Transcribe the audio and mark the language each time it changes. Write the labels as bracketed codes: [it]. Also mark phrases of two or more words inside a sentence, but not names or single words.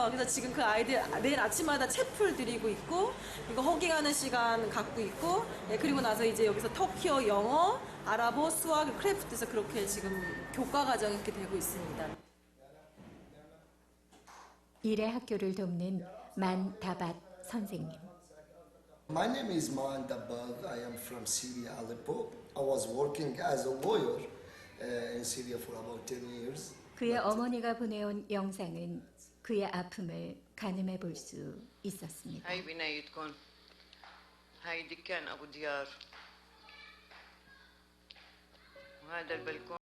[ko] 그래서 지금 그 아이들 내일 아침마다 채플 드리고 있고, 이거 허깅하는 시간 갖고 있고, 그리고 나서 이제 여기서 터키어, 영어, 아랍어, 수학, 크래프트에서 그렇게 지금 교과 과정이 이렇게 되고 있습니다. 일의 학교를 돕는 만 다밭 선생님. [en] My name is Maan Dabbagh. I am from Syria, Aleppo. I was working as a lawyer in Syria for about 10 years. [ko] 그의 어머니가 보내온 영상은 그의 아픔을 가늠해 볼 수 있었습니다. [ar] هاي بنايتكم هاي دكان أبو ديار وهذا البلكون